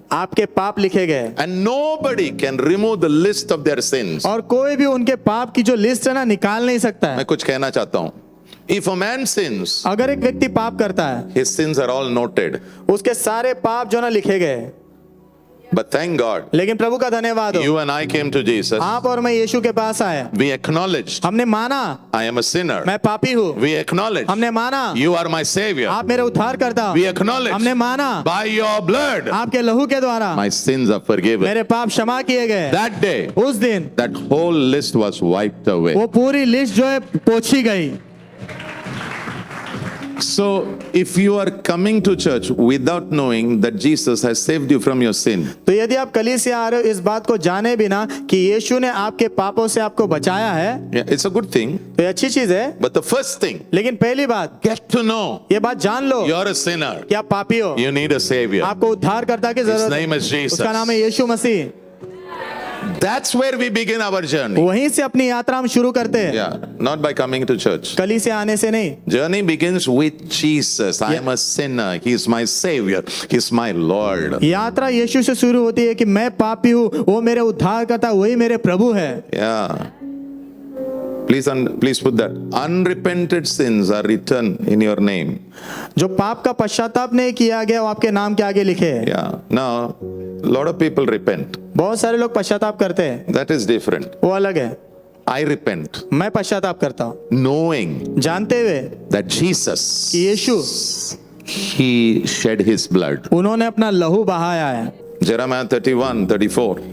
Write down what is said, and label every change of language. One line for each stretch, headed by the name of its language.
Hindi: आपके पाप लिखे गए
English: And nobody can remove the list of their sins.
Hindi: और कोई भी उनके पाप की जो लिस्ट है ना निकाल नहीं सकता है। मैं कुछ कहना चाहता हूं.
English: If a man sins,
Hindi: अगर एक व्यक्ति पाप करता है
English: his sins are all noted.
Hindi: उसके सारे पाप जो ना लिखे गए।
English: But thank God,
Hindi: लेकिन प्रभु का धन्यवाद हो,
English: you and I came to Jesus.
Hindi: आप और मैं यीशु के पास आए,
English: We acknowledged,
Hindi: हमने माना
English: I am a sinner.
Hindi: मैं पापी हूँ,
English: We acknowledged,
Hindi: हमने माना
English: you are my savior.
Hindi: आप मेरे उद्धार करता हो,
English: We acknowledged,
Hindi: हमने माना
English: by your blood,
Hindi: आपके लहू के द्वारा
English: my sins are forgiven.
Hindi: मेरे पाप क्षमा किए गए।
English: That day,
Hindi: उस दिन
English: that whole list was wiped away.
Hindi: वो पूरी लिस्ट जो है पोछी गई।
English: So, if you are coming to church without knowing that Jesus has saved you from your sin,
Hindi: तो यदि आप कलीसिया आ रहे हो इस बात को जाने बिना कि यीशु ने आपके पापों से आपको बचाया है,
English: yeah, it's a good thing.
Hindi: तो ये अच्छी चीज है।
English: But the first thing,
Hindi: लेकिन पहली बात
English: get to know
Hindi: ये बात जान लो
English: you're a sinner.
Hindi: कि आप पापी हो,
English: You need a savior.
Hindi: आपको उद्धारकर्ता की
English: His
Hindi: जरूरत
English: name
Hindi: है,
English: is Jesus.
Hindi: उसका नाम है यीशु मसीह।
English: That's where we begin our journey.
Hindi: वहीं से अपनी यात्रा हम शुरू करते हैं,
English: Yeah, not by coming to church.
Hindi: कलीसिया आने से नहीं।
English: Journey begins with Jesus. I am a sinner. He is my savior. He is my Lord.
Hindi: यात्रा यीशु से शुरू होती है कि मैं पापी हूँ, वो मेरे उद्धारकर्ता, वही मेरे प्रभु है।
English: Yeah. Please put that. Unrepented sins are written in your name.
Hindi: जो पाप का पश्चाताप नहीं किया गया वो आपके नाम के आगे लिखे है।
English: Yeah. Now, a lot of people repent.
Hindi: बहुत सारे लोग पश्चाताप करते हैं,
English: That is different.
Hindi: वो अलग है।
English: I repent,
Hindi: मैं पश्चाताप करता हूँ
English: knowing
Hindi: जानते हुए
English: that Jesus,
Hindi: कि यीशु
English: He shed His blood.
Hindi: उन्होंने अपना लहू बहाया है।
English: Jeremiah 31, 34.